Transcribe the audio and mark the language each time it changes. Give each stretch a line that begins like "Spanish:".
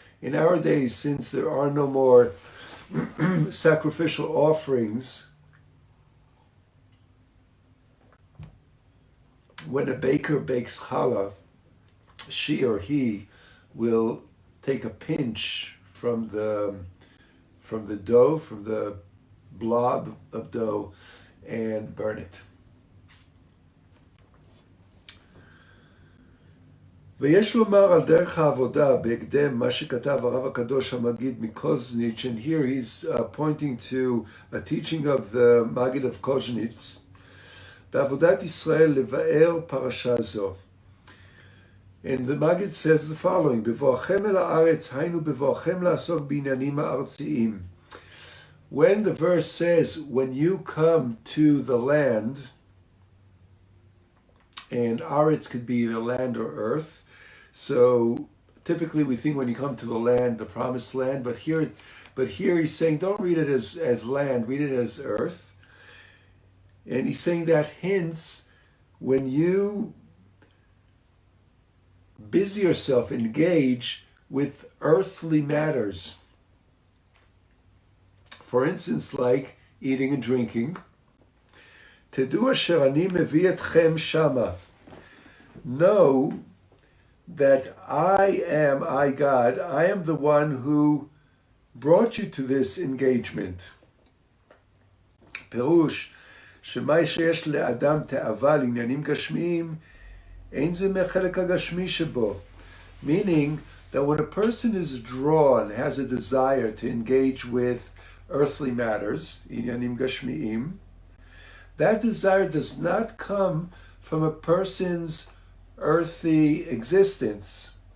English: In our days, since there are no more sacrificial offerings, when a baker bakes challah, she or he will take a pinch from the dough, from the blob of dough, and burn it.
Hebrew: ויש לומר על דרך העבודה בהקדם מה שכתב הרב הקדוש המגיד מקוזניץ',
English: and here he's pointing to a teaching of the Maggid of Koznitz,
Hebrew: בעבודת ישראל לבאר פרשה זו.
English: And the Maggid says the following,
Hebrew: בבואכם אל הארץ, היינו בבואכם לעסוק בעניינים הארציים.
English: When the verse says, when you come to the land, and Aretz could be either land or earth. So typically we think when you come to the land, the promised land, but here he's saying don't read it as land, read it as earth. And he's saying that hints when you busy yourself, engage with earthly matters. For instance, like eating and drinking.
Hebrew: תדעו אשר אני מביא אתכם שמה.
English: Know that I, God, I am the one who brought you to this engagement.
Hebrew: פירוש, שמה שיש לאדם תאווה לעניינים גשמיים, אין זה מהחלק הגשמי שבו.
English: Meaning that when a person is drawn, has a desire to engage with earthly matters, עניינים גשמיים, that desire does not come from a person's earthly existence.